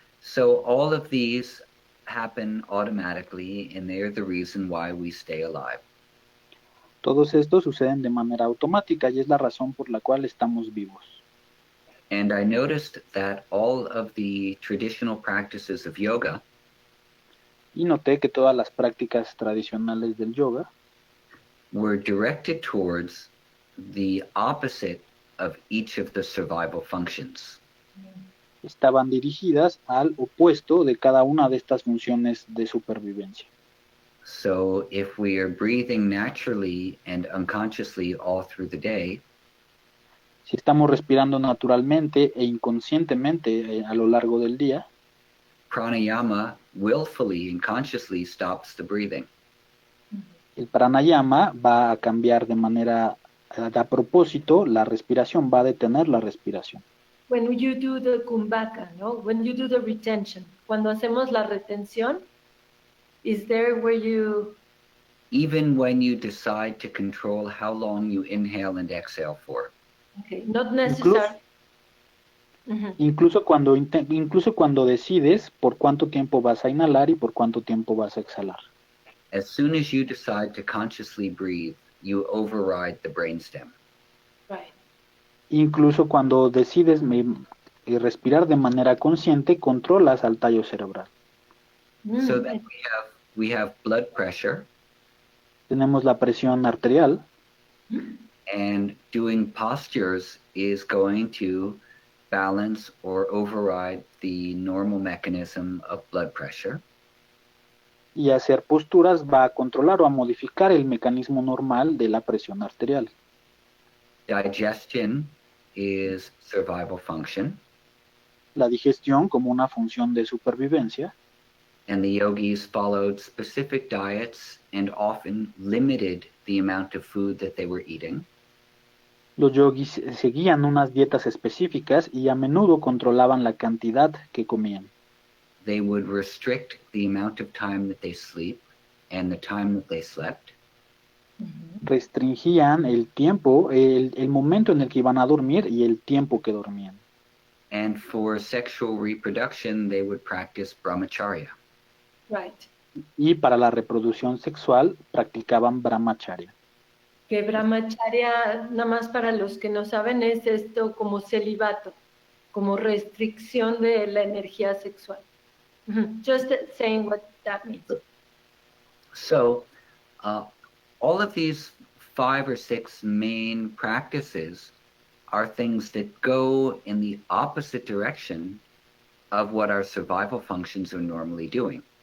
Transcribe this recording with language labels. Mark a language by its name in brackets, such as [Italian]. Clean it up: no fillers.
[English] So all of these happen automatically, and they're the reason why we stay alive. [Spanish] Todos estos suceden de manera automática y es la razón por la cual estamos vivos. [English] And I noticed that all of the traditional practices of yoga [Spanish] Y noté que todas las prácticas tradicionales del yoga [English] were directed towards the opposite of each of the survival functions. [Spanish] estaban dirigidas al opuesto de cada una de estas funciones de supervivencia. [English] So if we are breathing naturally and unconsciously all through the day, [Spanish] Si estamos respirando naturalmente e inconscientemente a lo largo del día, [English] pranayama willfully and consciously stops the breathing. [Spanish] el pranayama va a cambiar de manera a propósito la respiración, va a detener la respiración. [English] When you do the kumbhaka, no? When you do the retention, [Spanish] cuando hacemos la retención, [English] is there where you... Even when you decide to control how long you inhale and exhale for. Okay, not necessary. [Spanish] Incluso cuando decides por cuánto tiempo vas a inhalar y por cuánto tiempo vas a exhalar. [English] As soon as you decide to consciously breathe, you override the brainstem. Right. [Spanish] Incluso cuando decides respirar de manera consciente, controlas al tallo cerebral. [English] So then we have blood pressure, [Spanish] Tenemos la presión arterial [English] and doing postures is going to balance or override the normal mechanism of blood pressure. [Spanish] y hacer posturas va a controlar o a modificar el mecanismo normal de la presión arterial. [English] Digestion is survival function, [Spanish] La digestión como una función de supervivencia. [English] and the yogis followed specific diets and often limited the amount of food that they were eating. [Spanish] Los yogis seguían unas dietas específicas y a menudo controlaban la cantidad que comían. [English] They would restrict the amount of time that they sleep and the time that they slept. [Spanish] Restringían el tiempo, el momento en el que iban a dormir y el tiempo que dormían. [English] And for sexual reproduction, they would practice brahmacharya. Right. [Spanish] Y para la reproducción sexual practicaban brahmacharya. Que brahmacharya, nada más para los que no saben, es esto como celibato, como restricción de la energía sexual. [English] Just saying what that means. So, all of these 5 or 6 main practices are things that go in the opposite direction of what our survival functions are normally doing.